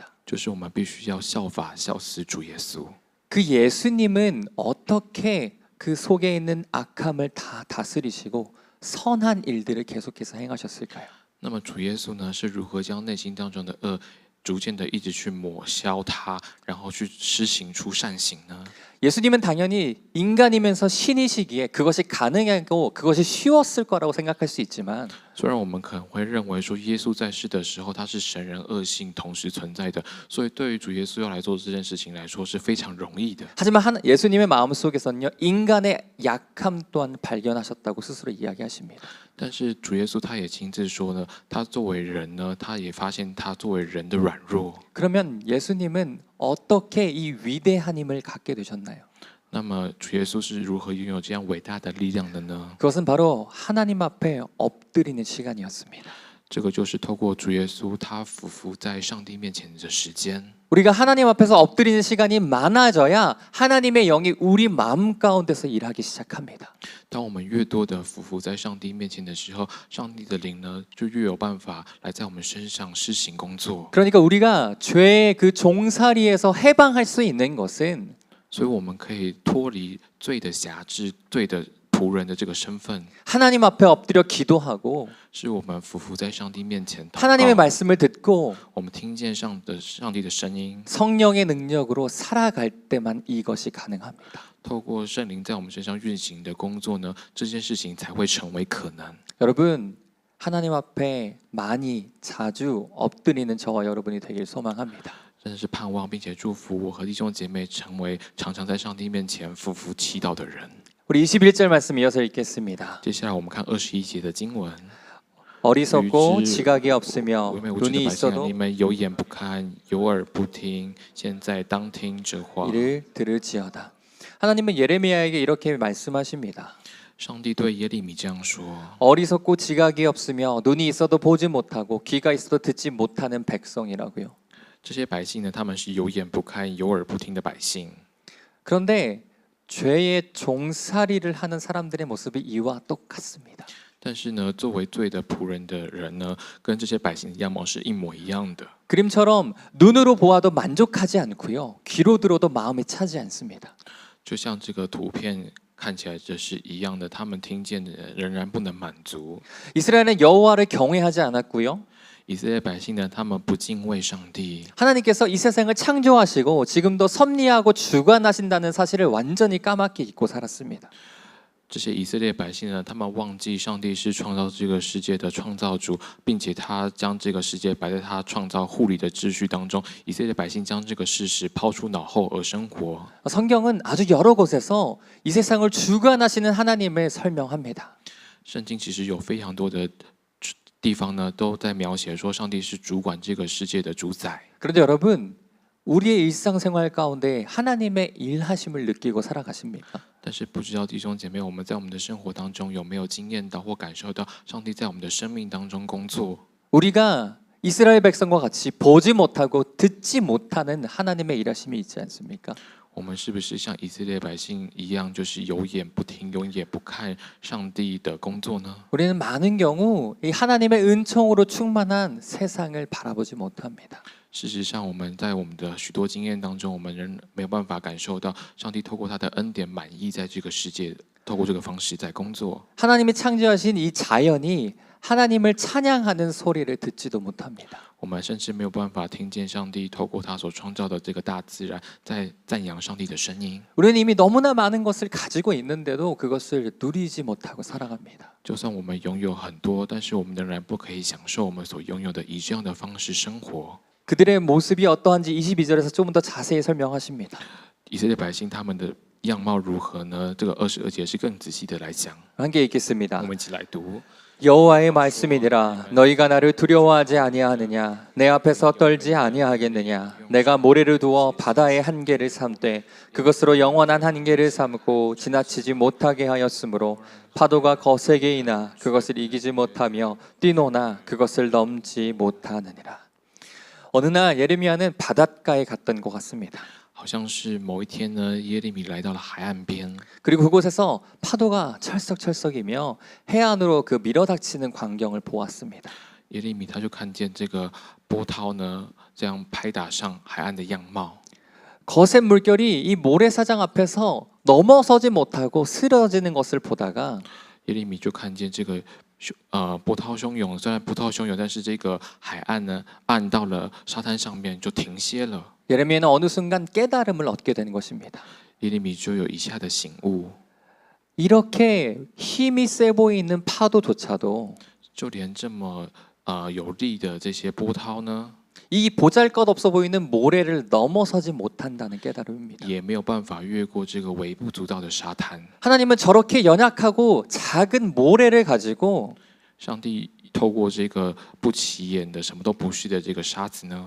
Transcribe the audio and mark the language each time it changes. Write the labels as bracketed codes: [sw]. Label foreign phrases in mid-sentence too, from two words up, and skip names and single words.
[zh] 就是我们必须要效法效似主耶稣。 [ko] 그 예수님은 어떻게 그 속에 있는 악함을 다 다스리시고 선한 일들을 계속해서 행하셨을까요? [zh] 那么主耶稣呢是如何将内心当中的恶逐渐的一直去抹消它，然后去施行出善行呢？ [ko] 예수님은 당연히 인간이면서 신이시기에 그것이 가능하고 그것이 쉬웠을 거라고 생각할 수 있지만 [zh] 虽然我们可能会认为说耶稣在世的时候他是神人恶性同时存在的，所以对于主耶稣要来做这件事情来说是非常容易的。 [ko] 하지만 예수님의 마음속에서는요 인간의 약함 또한 발견하셨다고 스스로 이야기하십니다. [zh] 但是主耶稣他也亲自说呢，他作为人呢，他也发现他作为人的软弱。 [ko] 그러면 예수님은 어떻게 이 위대한 힘을 갖게 되셨나요? [zh] 那么主耶稣是如何拥有这样伟大的力量的呢？ [ko] 그것은 바로 하나님 앞에 엎드리는 시간이었습니다. [zh] 这个就是透过主耶稣他俯伏在上帝面前的时间。 [ko] 우리가 하나님 앞에서 엎드리는 시간이 많아져야 하나님의 영이 우리 마음 가운데서 일하기 시작합니다. [zh] 当我们越多的俯伏在上帝面前的时候，上帝的灵呢就越有办法来在我们身上施行工作。 [ko] 그러니까 우리가 죄의 그 종살이에서 해방할 수 있는 것은 [zh] 所以我们可以脱离罪的辖制、罪的仆人的这个身份， [ko] 하나님 앞에 엎드려 기도하고 [zh] 是我们俯伏在上帝面前祷 [ko] 하나님의 [zh] 告， [ko] 말씀을 듣고 [zh] 我们听见上帝的声音， [ko] 성령의 능력으로 살아갈 때만 이것이 가능합니다. [zh] 透过圣灵在我们身上运行的工作呢，这件事情才会成为可能。 [ko] 여러분 하나님 앞에 많이 자주 엎드리는 저와 여러분이 되길 소망합니다. [zh] 真的是盼望并且祝福我和弟兄姐妹成为常常在上帝面前俯伏祈祷的人。 [ko] 우리 21절 말씀 이어서 읽겠습니다. [zh] 接下来我们看21节的经文。 [ko] 어리석고 지각이 없으며 [zh] 唯美无知的 [ko] 눈이 [zh] 百姓啊， [ko] 있어도 [zh] 你们有眼不看，有耳不听，现在当听这话。 [ko] 이를 들을지어다. 하나님은 예레미야에게 이렇게 말씀하십니다. [zh] 上帝对耶利米这样说： [ko] 어리석고 지각이 없으며 눈이 있어도 보지 못하고 귀가 있어도 듣지 못하는 백성이라고요. [zh] 这些百姓呢，他们是有眼不看、有耳不听的百姓。 [ko] 그런데 죄의 종살이를 하는 사람들의 모습이 이와 똑같습니다. [zh] 但是呢，作为罪的仆人的人呢，跟这些百姓的样貌是一模一样的。 [ko] 그림처럼 눈으로 보아도 만족하지 않고요. 귀로 들어도 마음이 차지 않습니다. [zh] 就像这个图片看起来这是一样的，他们听见的仍然不能满足。 [ko] 이스라엘은 여호와를 경외하지 않았고요. [zh] 以色列百姓呢，他们不敬畏上帝。 [ko] 하나님께서 이 세상을 창조하시고 지금도 섭리하고 주관하신다는 사실을 완전히 까맣게 잊고 살았습니다. [zh] 这些以色列百姓呢，他们忘记上帝是创造这个世界的创造主，并且他将这个世界摆在他创造护理的秩序当中。以色列百姓将这个事实抛出脑后而生活。 [ko] 성경은 아주 여러 곳에서 이 세상을 주관하시는 하나님을 설명합니다. [zh] 圣经其实有非常多的地方呢，都在描写说上帝是主管这个世界的主宰。 [ko] 그런데 여러분, 우리의 일상생활 가운데 하나님의 일하심을 느끼고 살아가십니까? [zh] 但是不知道弟兄姐妹，我们在我们的生活当中有没有经验到或感受到上帝在我们的生命当中工作？ [ko] 우리가 이스라엘 백성과 같이 보지 못하고 듣지 못하는 하나님의 일하심이 있지 않습니까? [zh] 我们是不是像以色列百姓一样，就是有眼不听、有眼不看上帝的工作呢？ [ko] 우리는 많은 경우 이 하나님의 은총으로 충만한 세상을 바라보지 못합니다. [zh] 事实上，我们在我们的许多经验当中，我们仍没有办法感受到上帝透过他的恩典满意在这个世界，透过这个方式在工作。 [ko] 하나님이 창조하신 이 자연이 하나님을 찬양하는 소리를 듣지도 못합니다. [zh] 我们甚至没有办法听见上帝透过他所创造的这个大自然，在赞扬上帝的声音。 [ko] 우리는 이미 너무나 많은 것을 가지고 있는데도 그것을 누리지 못하고 살아갑니다. [zh] 就算我们拥有很多，但是我们仍然不可以享受我们所拥有的，以这样的方式生活。 [ko] 그들의 모습이 어떠한지 22절에서 좀 더 자세히 설명하십니다. [zh] 以色列百姓他们的样貌如何呢？这个22节是更仔细的来讲。 [ko] 함께 읽겠습니다. [zh] 我们一起来读。 [ko] 여호와의 말씀이니라 너희가 나를 두려워하지 아니하느냐 내 앞에서 떨지 아니하겠느냐 내가 모래를 두어 바다의 한계를 삼되 그것으로 영원한 한계를 삼고 지나치지 못하게 하였으므로 파도가 거세게 이나 그것을 이기지 못하며 뛰노나 그것을 넘지 못하느니라. 어느 날 예레미야는 바닷가에 갔던 것 같습니다. [zh] 好像是某一天呢，耶利米来到了海岸边， [ko] 그리고 그곳에서 파도가 철썩철썩이며 해안으로 그 밀어닥치는 광경을 보았습니다. [zh] 耶利米他就看见这个波涛呢，这样拍打上海岸的样貌。 [ko] 거센 물결이 이 모래사장 앞에서 넘어서지 못하고 쓰러지는 것을 보다가 [zh] 耶利米就看见这个波涛汹涌，虽然波涛汹涌，但是这个海岸呢，岸到了沙滩上面就停歇了。 [ko] 예레미야는 어느 순간 깨달음을 얻게 되는 것입니다. [zh] 耶利米就有以下的醒悟， [ko] 이렇게 힘이 세 보이는 파도조차도 [zh] 就连这么有力的这些波涛呢， [ko] 이 보잘것없어 보이는 모래를 넘어서지 못한다는 깨달음입니다. [zh] 也没有办法越过这个微不足道的沙滩。 [ko] 하나님은 저렇게 연약하고 작은 모래를 가지고 [zh] 上帝透过这个不起眼的、什么都不是的这个沙子呢，